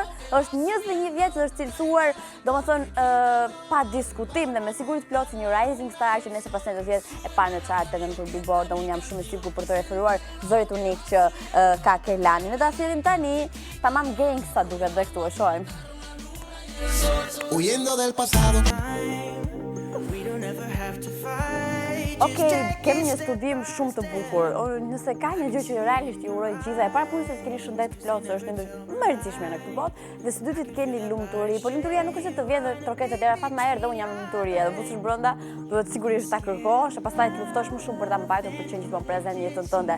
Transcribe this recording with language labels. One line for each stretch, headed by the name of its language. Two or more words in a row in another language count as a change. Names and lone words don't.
Albanian: Është 21 vjeç dhe është cilësuar, domethënë pa diskutim dhe me siguri të plot si një
English: rising star
Albanian: që nëse pastaj do të jetë e parë në chart edhe në Billboard, unë jam shumë i sigurt për të referuar zërit unik që ka Kehlani. Ne ta sillim tani tamam gangsta duket dhe këtu e shohim.
Spanish: Huyendo del pasado.
English: We don't ever have to fight.
Albanian: Okej, kemi një studim shumë të bukur. Nëse ka një gjë që realisht ju uroj gjitha, e para punës se të keni shëndet plot, që është më e rëndësishme në këtë botë, dhe së dyti të keni lumturi. Po lumturia nuk është të vjen dhe troket dera Fatma erë dhe unë jam lumturi, edhe bush brenda, duhet sigurisht ta kërkosh, e pastaj të luftosh më shumë për ta mbajtur për të qenë gjithmonë prezant në jetën tënde.